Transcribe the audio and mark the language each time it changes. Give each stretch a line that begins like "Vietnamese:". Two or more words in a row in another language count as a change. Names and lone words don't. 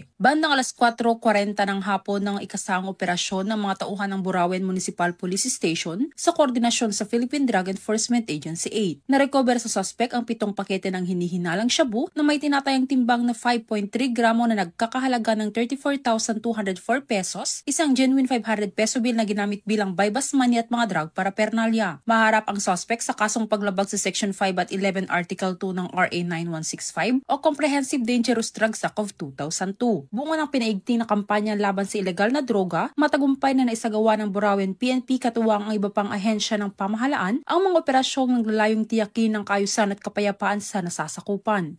Filipino: Bandang alas 4:40 ng hapon ng ikasang operasyon ng mga tauhan ng Burauen Municipal Police Station sa koordinasyon sa Philippine Drug Enforcement Agency 8. Narecover sa suspect ang 7 pakete ng hinihinalang shabu na may tinatayang timbang na 5.3 gramo na nagkakahalaga ng 34,204 pesos, isang
English: genuine 500 peso bill
Filipino: na ginamit bilang
English: buy-bus money
Filipino: at mga
English: drug paraphernalia.
Filipino: Maharap ang suspect sa kasong paglabag sa Section 5 at 11 Article 2 ng RA 9165 o Comprehensive Dangerous Drugs Act of 2002. Bunga ng pinaigting na kampanya laban sa ilegal na droga, matagumpay na naisagawa ng Burauen PNP katuwang ang iba pang ahensya ng pamahalaan ang mga operasyong naglalayong tiyakin ng kaayusan at kapayapaan sa nasasakupan.